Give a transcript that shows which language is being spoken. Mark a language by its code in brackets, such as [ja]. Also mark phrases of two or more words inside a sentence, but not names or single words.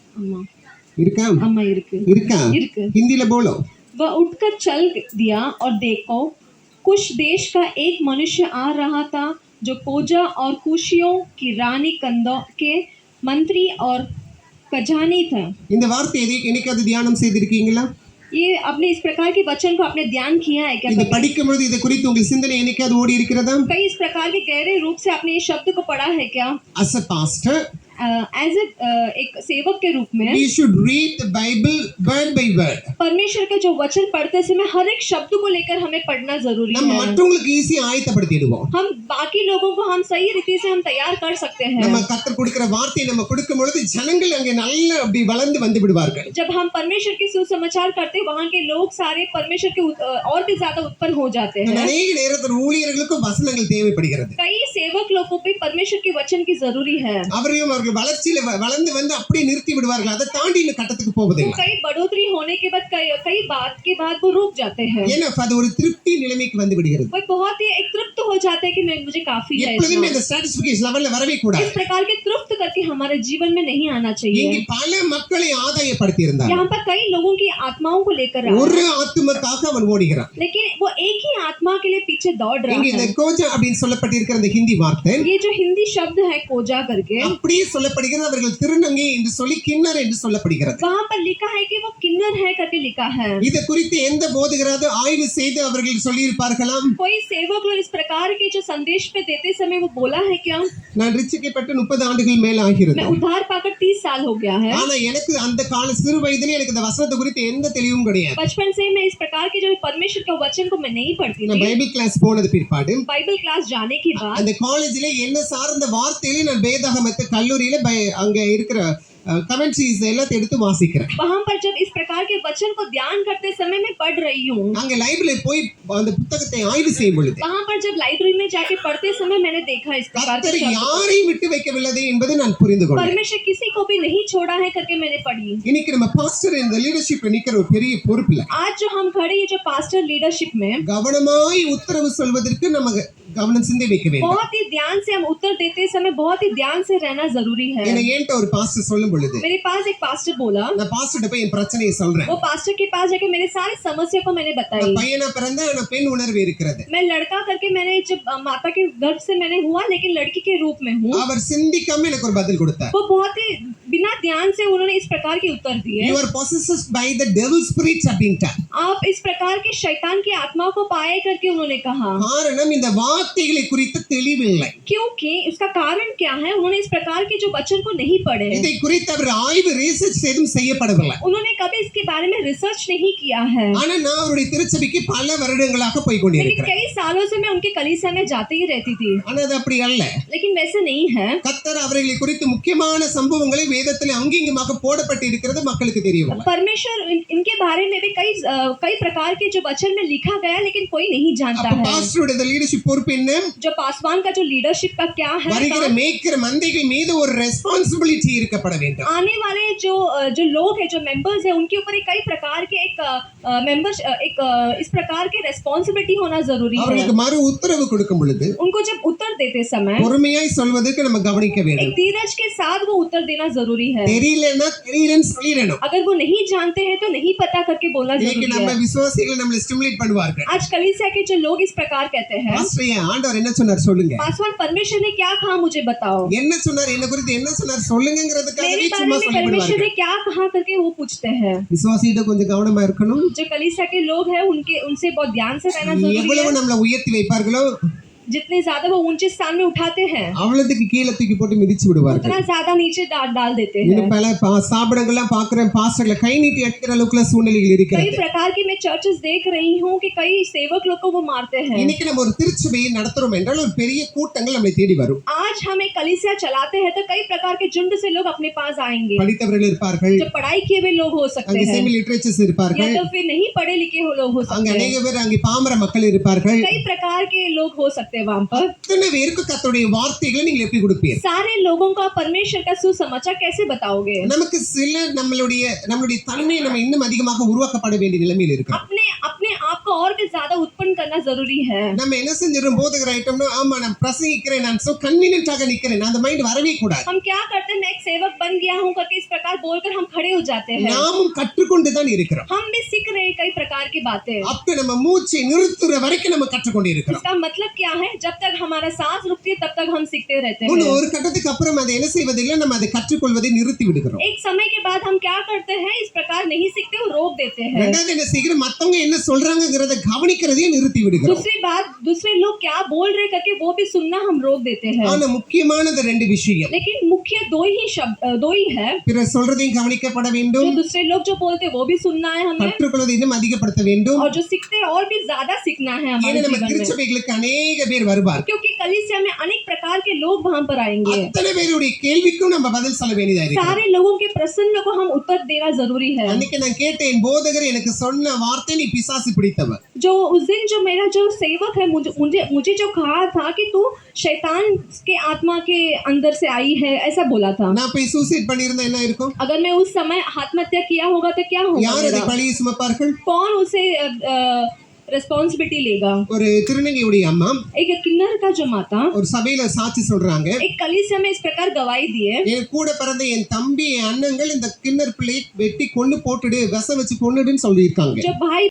[ta] अम्मा இருக்கா अम्मा इருக்கு இருக்கா इருக்கு [hi] हिंदी ல बोलो वह उठकर चल दिया और देखो कुश देश का एक मनुष्य आ रहा था जो कोजा और कुशियों की रानी कंदों के मंत्री और खजानी था। [ta] இந்த வார்த்தையை என்னைக்காவது தியானம் செய்திருக்கீங்களா? [hi] ये आपने इस प्रकार के वचन को आपने ध्यान किया है क्या? [ta] இதை படிக்கும் பொழுது இதை குறித்து உங்கள் சிந்தனை என்னைக்காவது ஓடி இருக்கிறதா? [hi] कई इस प्रकार के गहरे रूप से आपने इस शब्द को पढ़ा है क्या? [en] As a pastor, [hi] एज एक सेवक के रूप में [en] we should read the Bible word by word. [hi] परमेश्वर के जो वचन पढ़ते समय हर एक शब्द को लेकर हमें पढ़ना जरूरी [ta] நம்ம [hi] है। [ta] மற்றவங்களுக்கு ஈஸியா ஆயத்தப்படுத்திடுவோம். [hi] हम बाकी लोगों को हम सही रीति से हम तैयार कर सकते हैं। [ta] நம்ம கர்த்தர் கொடுக்கிற வார்த்தையை நம்ம கொடுக்கும் பொழுது ஜனங்கள் அங்கே நல்ல அப்படி வளர்ந்து வந்து விடுவார்கள். [hi] जब हम परमेश्वर के सुसमाचार करते हैं वहाँ के लोग सारे परमेश्वर के और भी ज्यादा उत्पन्न हो जाते हैं। [ta] अनेक நேரத்தில் ஊழியர்களுக்கும் வசனங்கள் தேவைப்படுகிறது. [hi] कई सेवक लोगों को भी परमेश्वर के वचन की जरूरी है। [ta] அவர்கள் வளர்ச்சியில வளர்ந்து வந்து அப்படியே நிறுத்தி விடுவார்கள். அதை தாண்டி இன்னும் கட்டத்துக்கு போவதில்லை. [hi] कई बढ़ोतरी होने के बाद कई बात के बाद वो रुक जाते हैं। [ta] ஏன்னா அது ஒரு திருப்தி நிலைமைக்கு வந்து விடுகிறது. [hi] वो बहुत ही एक तृप्त हो जाते हैं कि मुझे काफी है। [ta] எப்பொழுதுமே இந்த [en] satisfaction level [ta] வரவே கூடாது. [hi] इस प्रकार के तृप्त करके हमारे जीवन में नहीं आना चाहिए। [ta] இங்கே பல மக்களை ஆதாயப்படுத்தி இருந்தார். [hi] यहाँ पर कई लोगों की आत्माओं को लेकर आया। [ta] ஒரு ஆத்துமக்காக அவன் ஓடுகிறான். [hi] लेकिन वो एक ही आत्मा के लिए पीछे दौड़ रहा [ta] இங்கே இந்த [hi] है। [ta] கோஜா அப்படினு சொல்லப்பட்டிருக்கிற அந்த ஹிந்தி வார்த்தை [hi] ये जो हिंदी शब्द है कोजा करके [ta] அப்படியே சொல்லப்படுகிறது. அவர்கள் திருநங்கை என்று சொல்லி கிண்ணர் என்று சொல்லப்படுகிறது. [hi] वहाँ पर लिखा है कि वो किन्नर है करके लिखा है। [ta] இத குறித்து எந்த போதகராவது ஆய்வு செய்து அவர்கள் சொல்லி இருப்பார்களாம்? [hi] कोई सेवक लोग इस प्रकार के जो संदेश पे देते समय वो बोला है क्या? [ta] நான் ரிச்சிக்கப்பட்டு 30 ஆண்டுகள் மேல ஆகிறது. [hi] मैं उद्धार पाकर 30 साल हो गया है। [ta] ஆனா எனக்கு அந்த கால சிறு வயதிலே எனக்கு இந்த வசனத்தை குறித்து எந்த தெளிவும் கிடையாது. [hi] बचपन से मैं इस प्रकार के जो परमेश्वर का वचन को मैं नहीं पढ़ती [ta] நான் [hi] थी। [en] Bible class [ta] போனது பிற்பாடு [en] Bible class [hi] जाने के बाद [ta] அந்த காலேஜிலே என்ன சார்ந்த வார்த்தையிலே நான் வேதாகமத்து கல்லூரியில அங்க இருக்கிற கமெண்ட்ரிஸ் எல்லாத்தையும் எடுத்து வாசிக்கிறேன். [hi] वहाँ पर जब इस प्रकार के वचन को ध्यान करते समय मैं पढ़ रही हूँ। [ta] அங்க லைப்ரரியில போய் அந்த புத்தகத்தை ஆய்வு செய்யும் பொழுது [hi] वहाँ पर जब लाइब्रेरी में जाके पढ़ते समय मैंने देखा इस प्रकार के [ta] கர்த்தர் [hi] शब्द। [ta] யாரையும் விட்டு வைக்கவில்லை என்பதை நான் புரிந்து கொண்டேன். [hi] परमेश्वर किसी को भी नहीं छोड़ा है करके मैंने पढ़ी। [ta] இன்னைக்கு நம்ம பாஸ்டர் இந்த லீடர்ஷிப் நிக்கிற ஒரு பெரிய பொறுப்புல [hi] आज जो हम खड़े हैं जो [en] pastor leadership [hi] में [ta] கவனமாய் உத்தரவு சொல்வதற்கு நம்ம கவனம் சிந்தை வைக்க வேண்டும். [hi] बहुत ही ध्यान से हम उत्तर देते समय बहुत ही ध्यान से रहना जरूरी है। [ta] என்ன ஏன்ட்ட ஒரு பாஸ்டர் சொல்லும் பொழுது [hi] मेरे पास एक पास्टर बोला, [ta] நான் பாஸ்டர்ட்ட போய் என் பிரச்சனையை சொல்றேன். [hi] वो पास्टर के पास जाके मेरे सारी समस्या को मैंने बताई। [ta] பையனா பிறந்த ஆனா பெண் உணர்வு இருக்கிறது. [hi] मैं लड़का करके मैंने जब माता के गर्भ से मैंने हुआ लेकिन लड़की के रूप में हूँ। [ta] அவர் சிந்திக்காம எனக்கு ஒரு பதில் கொடுத்தார். [hi] वो बहुत ही बिना ध्यान से उन्होंने इस प्रकार के उत्तर दिए। [en] You are possessed by the devil spirits அப்படின்ட்டா. [hi] आप इस प्रकार के शैतान की आत्मा को पाए करके उन्होंने कहा। [ta] காரணம் இந்த வார்த்தைகளை குறித்து தெளிவில்லை. [hi] क्योंकि इसका कारण क्या है? उन्होंने इस प्रकार के जो वचन को नहीं पढ़े। [ta] இதை குறித்து அவர் ஆய்வு ரிசர்ச் எதுவும் செய்யப்படவில்லை. [hi] उन्होंने कभी इसके बारे में रिसर्च नहीं किया है। [ta] ஆனா நான் அவருடைய திருச்சபைக்கு பல வருடங்களாக போய் கொண்டிருக்கிறேன். [hi] कई सालों से मैं उनके कलीसिया में जाते ही रहती थी। [ta] ஆனா அது அப்படி அல்ல. [hi] लेकिन वैसे नहीं है। [ta] கர்த்தர் அவர்களை குறித்து முக்கியமான சம்பவங்களை வேதத்தில் அங்கீகமாக போடப்பட்டு இருக்கிறது மக்களுக்கு தெரியவில்லை. [hi] परमेश्वर इनके बारे में भी कई प्रकार के जो वचन में लिखा गया लेकिन कोई नहीं जानता है। [ta] பாஸ்டருடைய லீடர்ஷிப் பொறுப்பு என்ன? [hi] जो पासवान का जो लीडरशिप का क्या है? [ta] வருகிற மேய்க்கிற மந்தைகள் மீது ஒரு ரெஸ்பான்சிபிலிட்டி இருக்கப்பட வேண்டும். [hi] आने वाले जो लोग हैं जो मेंबर्स हैं उनके ऊपर कई प्रकार के एक मेंबर्स एक इस प्रकार के रेस्पॉन्सिबिलिटी होना जरूरी है। [ta] அவர்களுக்கு மறு உத்தரவு கொடுக்கும் பொழுது [hi] उनको जब उत्तर देते समय [ta] பொறுமையாய் சொல்வதற்கு நம்ம கவனிக்க வேண்டும். [hi] एक धीरज के साथ वो उत्तर देना जरूरी है। [ta] தெரியலனா தெரியலன்னு சொல்லிரணும். [hi] अगर वो नहीं जानते हैं तो नहीं पता करके बोलना [ta] இன்னைக்கு [hi] जरूरी [ta] நம்ம [hi] है। [ta] விசுவாசிகள் நம்மளை ஸ்டிமுலேட் பண்ணுவார்கள். [hi] आज कलीसिया के जो लोग इस प्रकार कहते हैं, [ta] பாஸ்டர் ஆண்டவர் என்ன சொன்னார் சொல்லுங்க. [hi] पासवान परमेश्वर ने क्या कहा मुझे बताओ। [ta] என்ன சொன்னார் என்ன குறித்து என்ன சொன்னார் சொல்லுங்கங்கிறதுக்காகவே [hi] मेरे बारे [ta] சும்மா [hi] में [ta] சொல்லி [hi] परमेश्वर [ta] விடுவார்கள். [hi] ने क्या कहा करके वो पूछते हैं। [ta] விசுவாசிகிட்ட கொஞ்சம் கவனமா இருக்கணும். [hi] जो कलीसिया के लोग हैं उनसे बहुत ध्यान से रहना जरूरी [ta] எவ்வளவு [hi] है। [ta] நம்மளை உயர்த்தி வைப்பார்களோ [hi] जितने ज्यादा वो ऊंचे स्थान में उठाते हैं [ta] அவ்வளவுக்கு கீழே தூக்கி போட்டு மிதிச்சு விடுவார்கள். [hi] उतना ज्यादा नीचे डाल देते हैं। [ta] இன்னும் பல சாபடங்கள்லாம் பார்க்கிறேன் பாஸ்டர்களை கை நீட்டி அடிக்கிற அளவுக்குள்ள சூழ்நிலைகள் [hi] कई [ta] இருக்கிறது. [hi] प्रकार की मैं चर्चेस देख रही हूँ कि कई सेवक लोग को वो मारते हैं। [ta] இன்னைக்கு நம்ம ஒரு திருச்சபையை நடத்துறோம் என்றால் ஒரு பெரிய கூட்டங்கள் நம்மை தேடி வரும். [hi] आज हम एक कलीसिया चलाते हैं तो कई प्रकार के झुंड से लोग अपने पास आएंगे। [ta] படித்தவர்கள் இருப்பார்கள். [hi] जो पढ़ाई किए हुए लोग हो सकते [ta] அங்கே [hi] हैं [en] semi literatures [hi] या [ta] இருப்பார்கள். [hi] तो फिर नहीं पढ़े लिखे हो लोग हो [ta] அங்க [hi] सकते अनेक हैं। [ta] பேர் அங்கே பாமர மக்கள் இருப்பார்கள். [hi] कई प्रकार के लोग हो सकते हैं वहाँ पर। [ta] இத்தனை பேருக்கு கர்த்தருடைய வார்த்தைகளை நீங்க எப்படி கொடுப்பீங்க? [hi] सारे लोगों का परमेश्वर का सुसमाचार कैसे बताओगे? [ta] நமக்கு சில நம்மளுடைய தன்மையை நம்ம இன்னும் அதிகமாக உருவாக்கப்பட வேண்டிய நிலைமையில் இருக்கிறோம். [hi] अपने आप को और भी ज्यादा उत्पन्न करना जरूरी है। [ta] நம்ம என்ன செஞ்சிடும் போதகர் ஆயிட்டோம்னா ஆமா நான் பிரசங்கிக்கிறேன் நான் [en] so conveniently [ta] நிக்கிறேன் அந்த மைண்ட் வரவே கூடாது. [hi] हम क्या करते हैं, मैं एक सेवक बन गया हूँ करके इस प्रकार बोलकर हम खड़े हो जाते हैं। [ta] நாமும் கற்றுக்கொண்டு தான் இருக்கிறோம். [hi] हम भी सीख रहे हैं कई प्रकार की बातें। [ta] அப்ப நம்ம மூச்சை நிறுத்துற வரைக்கும் நம்ம கற்றுக்கொண்டு இருக்கிறோம். [hi] इसका मतलब क्या है, जब तक हमारा सांस रुकती है तब तक हम सीखते रहते हैं। [ta] ஒரு கட்டத்துக்கு அப்புறம் அதை என்ன செய்வதில்லை, நம்ம அதை கற்றுக்கொள்வதை நிறுத்தி விடுகிறோம். [hi] एक समय के बाद हम क्या करते हैं, इस प्रकार नहीं सीखते और रोक देते हैं। [ta] ரெண்டாவது என்ன செய்கிறோம், மத்தவங்க என்ன சொல்றாங்கங்கறத கவனிக்கிறதையே நிறுத்தி விடுகிறோம். [hi] दूसरी बात, दूसरे लोग क्या बोल रहे करके वो भी सुनना हम रोक देते हैं। [ta] ஆனா முக்கியமானது ரெண்டு விஷயம். [hi] लेकिन मुख्य दो ही है। [ta] பிறர் சொல்றதையும் கவனிக்கப்பட வேண்டும், [hi] जो दूसरे लोग जो बोलते हैं वो भी सुनना है हमें, [ta] கற்றுக்கொள்வதை இன்னும் அதிகப்படுத்த வேண்டும். [hi] और जो सीखते हैं और भी ज्यादा सीखना है हमारे [ta] ஏன்னா நம்ம [hi] जीवन में। [ta] திருச்சபைகளுக்கு अनेक பேர் வருவார். [hi] क्योंकि कलीसिया में अनेक प्रकार के लोग वहां पर आएंगे। [ta] அத்தனை பேருடைய கேள்விக்கும் நம்ம பதில் சொல்ல வேண்டியதா இருக்கு. [hi] सारे लोगों के प्रश्नों को हम उत्तर देना जरूरी है। [ta] அன்னைக்கு நான் கேட்டேன், போதகர் எனக்கு சொன்ன வார்த்தை நீ பிசாசு பிடித்தவர். [hi] जो उस दिन जो मेरा जो सेवक है मुझे जो कहा था कि तू शैतान के आत्मा के अंदर से आई है, ऐसा बोला था। [ta] நான் போய் சூசைட் பண்ணியிருந்தா என்ன இருக்கும்? [hi] अगर मैं उस समय आत्महत्या किया होगा तो क्या होगा [ta] யார் அதை [hi] मेरा? [ta] பழியை சுமப்பார்கள்? [hi] कौन उसे रिस्पॉन्सिबिलिटी लेगा? [ta] ஒரு திருநங்கையுடைய அம்மா [hi] एक किन्नर का जो माता [ta] ஒரு சபையில சாட்சி சொல்றாங்க, [hi] एक कलीसिया में इस प्रकार गवाही दिए, [ta] என் கூட பிறந்த என் தம்பி என் அண்ணங்கள் இந்த கிண்ணர் பிள்ளையை வெட்டி கொண்டு போட்டுடு, விஷம் வச்சு கொன்னுடுன்னு சொல்லியிருக்காங்க. [hi] जब भाई